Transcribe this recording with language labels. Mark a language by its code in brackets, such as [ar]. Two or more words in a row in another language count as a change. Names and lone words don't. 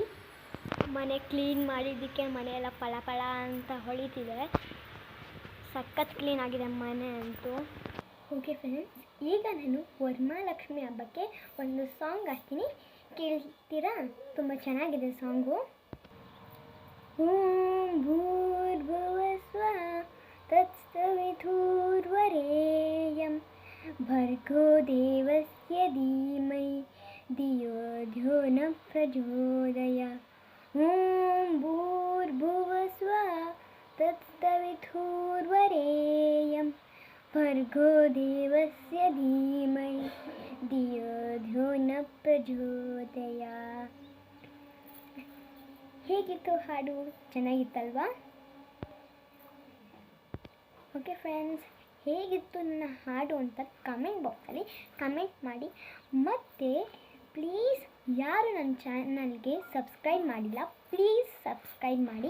[kn] ಮನೆ ಕ್ಲೀನ್ ಮಾಡಿದ್ದಕ್ಕೆ ಮನೆಯೆಲ್ಲ ಫಳ ಅಂತ ಹೊಳಿತಿದೆ. ಸಖತ್ ಕ್ಲೀನ್ ಆಗಿದೆ ಮನೆ ಅಂತೂ. [en] okay friends, [kn] ಈಗ ನಾನು ವರಮಹಾಲಕ್ಷ್ಮಿ ಹಬ್ಬಕ್ಕೆ ಒಂದು ಸಾಂಗ್ ಹಾಕ್ತೀನಿ, ಕೇಳ್ತೀರಾ? ತುಂಬ ಚೆನ್ನಾಗಿದೆ ಸಾಂಗು. [sa] ಓಂ ಭೂರ್ಭುವಃ ಸ್ವಃ ತತ್ಸವಿತುರ್ವರೆಣ್ಯಂ ಭರ್ಗೋ ದೇವಸ್ಯ ಧೀಮಹಿ ಧಿಯೋ ಯೋ ನಃ ಪ್ರಚೋದಯಾತ್. ಓಂ ಭೂರ್ಭುವಃ ಸ್ವಃ ತತ್ಸವಿತುರ್ವರೆಣ್ಯಂ ಭರ್ಗೋ ದೇವಸ್ಯ ಧೀಮಹಿ ಧಿಯೋ ಯೋ ನಃ ಪ್ರಚೋದಯಾತ್. [kn] ಹೇಗಿತ್ತು ಹಾಡು? ಚೆನ್ನಾಗಿತ್ತಲ್ವಾ? [en] okay friends, [kn] ಹೇಗಿತ್ತು ನನ್ನ ಹಾಡು ಅಂತ [en] comment boxalli [kn] ಕಮೆಂಟ್ ಮಾಡಿ. ಮತ್ತು ಪ್ಲೀಸ್ ಯಾರು ನನ್ನ ಚಾನಲ್ಗೆ ಸಬ್ಸ್ಕ್ರೈಬ್ ಮಾಡಿಲ್ಲ, [en] please subscribe [kn] ಮಾಡಿ.